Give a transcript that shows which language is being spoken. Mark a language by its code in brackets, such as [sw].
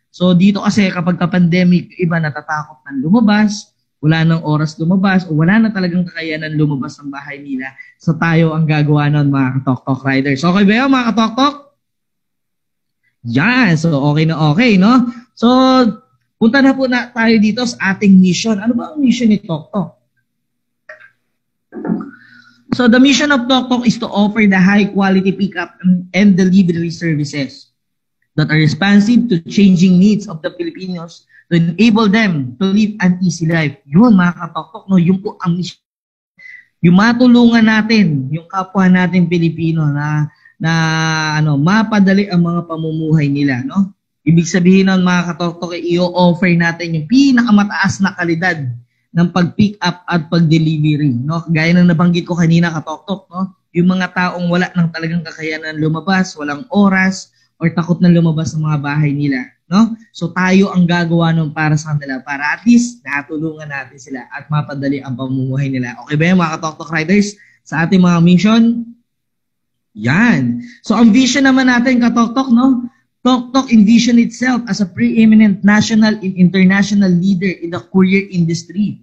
[tl] So dito kasi kapag ka-pandemic, iba natatakot ng lumabas, wala nang oras lumabas, o wala na talagang kakayanan lumabas ng bahay nila. So tayo ang gagawa nun, mga ka-Tok-Tok riders. Okay ba yun, mga ka-Tok-Tok? Yan, so okay na okay, no? So, punta na po na tayo dito sa ating mission. Ano ba ang mission ni Tok-Tok? [en] So, the mission of Tok-Tok is to offer the high-quality pickup and delivery services that are responsive to changing needs of the Filipinos to enable them to live an easy life. [tl] Yun, mga ka-Tok-Tok, no? Yung po ang mission. Yung matulungan natin, yung kapwa natin Pilipino na mapadali ang mga pamumuhay nila, no? Ibig sabihin ng mga ka-Tok-Tok, i-offer natin yung pinakamataas na kalidad ng pag-pick up at pag-delivery, no? Gaya ng nabanggit ko kanina, ka-Tok-Tok, no? Yung mga taong wala nang talagang kakayanan lumabas, walang oras, or takot na lumabas sa mga bahay nila, no? So tayo ang gagawa nun para sa kanila, para at least natulungan natin sila at mapadali ang pamumuhay nila. Okay ba yung mga ka-Tok-Tok riders sa ating mga mission? Yan. So ang vision naman natin, ka-Tok-Tok, no? [en] TokTok envision itself as a preeminent national and international leader in the courier industry.